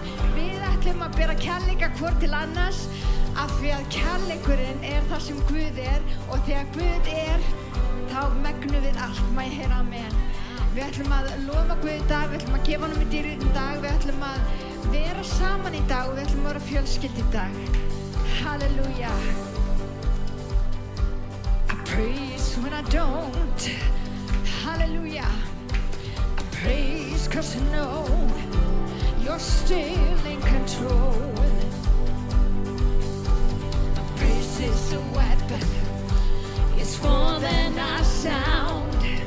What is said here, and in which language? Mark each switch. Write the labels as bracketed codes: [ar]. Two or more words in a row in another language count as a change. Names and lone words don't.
[is] Við ætlum að bera kærleika hvor til annars, af því að kærleikurinn er það sem Guð er, og þegar Guð er, þá megnum við allt. Má ég heyra amen? Við ætlum að lofa Guð í dag, við ætlum að gefa honum í dýrið í dag, við ætlum að vera saman í dag og við ætlum að vera fjölskyld í dag. [en] Halleluja. I praise when I don't. Hallelujah. I praise 'cause I know you're still in control. Is a weapon, it's more than a sound.